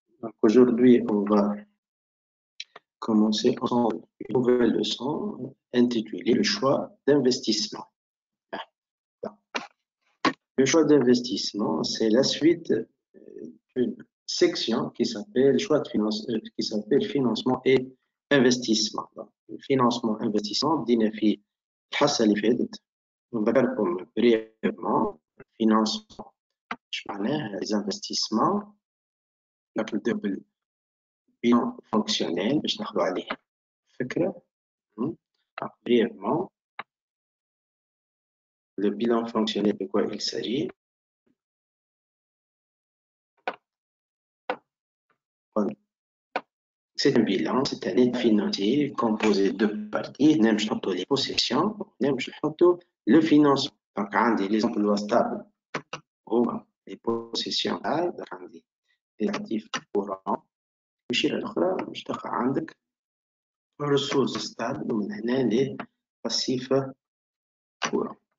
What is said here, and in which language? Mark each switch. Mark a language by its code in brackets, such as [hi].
[fr] Donc, aujourd'hui, on va commencer ensemble une nouvelle leçon intitulée Le choix d'investissement. Le choix d'investissement, c'est la suite d'une section qui s'appelle qui s'appelle financement et investissement. [ar] Donc, financement investissement دينا فيه الحصة اللي فاتت نذكركم brièvement financement ايش معناه les investissements نبدأ بالبيان فونكسيونيل باش ناخذوا عليه فكرة. [fr] Brièvement, le bilan fonctionnel, de quoi il s'agit? C'est un bilan, c'est un état financier composé de deux parties. [ar] نمشي نحطوا les possessions, نمشي نحطوا le financement. Donc, عندي les emplois stables هما les possessions تاعي، عندي les actifs courants. الشيء الأخرى باش تلقى عندك ressources stables ومن هنا les passifs courants.